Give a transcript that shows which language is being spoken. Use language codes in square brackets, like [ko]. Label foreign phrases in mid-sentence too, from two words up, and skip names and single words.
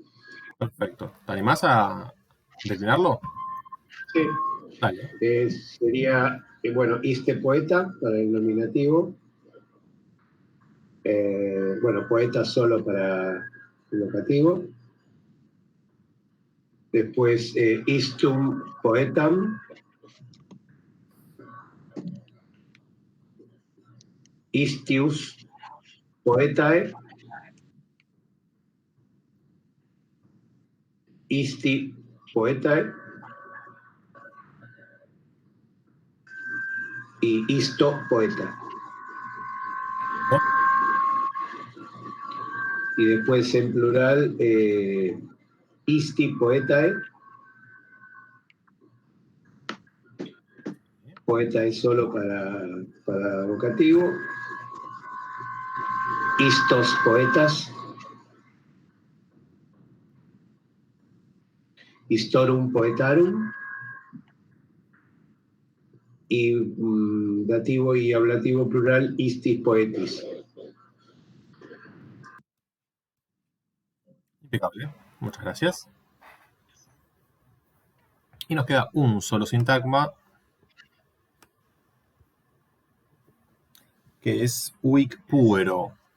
[es] Perfecto. ¿Te animás a declinarlo? Sí. Dale. Sería, bueno, [la] iste poeta [es] para el nominativo. Bueno, poeta solo para el vocativo. Después, [la] istum poetam. Istius poetae. Isti poetae. Y isto poeta. [es] Y después en plural, [la] isti poetae. [es] Poeta es solo para vocativo. [la] Istos poetas. historum poetarum, [es] y dativo y ablativo plural [la] istis poetis. [es] Impecable. Muchas gracias. Y nos queda un solo sintagma, que es [la] uic puero.